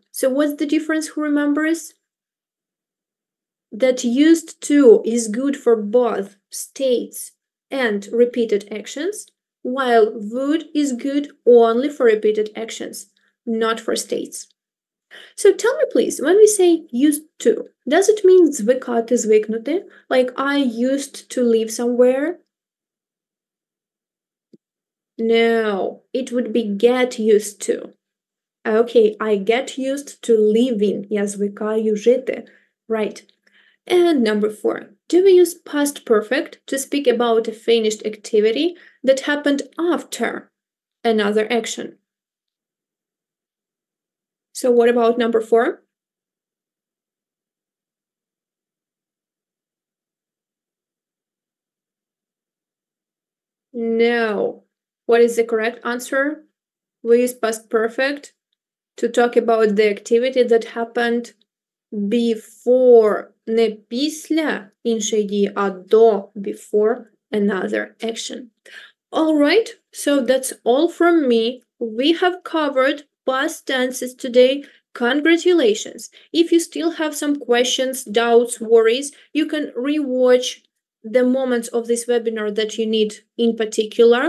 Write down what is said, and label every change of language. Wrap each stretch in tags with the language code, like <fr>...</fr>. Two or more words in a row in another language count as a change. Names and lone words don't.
<en>So what's the difference, who remembers? That used to is good for both states and repeated actions, while would is good only for repeated actions, not for states. So tell me please, when we say used to, does it mean</en> <uk>звикати, звикнути?</uk> <en>Like I used to live somewhere? No, it would be get used to. Okay, I get used to living.</en> <uk>Я звикаю жити.</uk> <en>Right. And number 4, do we use past perfect to speak about a finished activity that happened after another action? So what about number 4? No. What is the correct answer? We use past perfect to talk about the activity that happened before,</en> <uk>не після іншої дії, а до,</uk> <en>before another action. All right, so that's all from me. We have covered past tenses today. Congratulations. If you still have some questions, doubts, worries, you can rewatch the moments of this webinar that you need in particular.</en>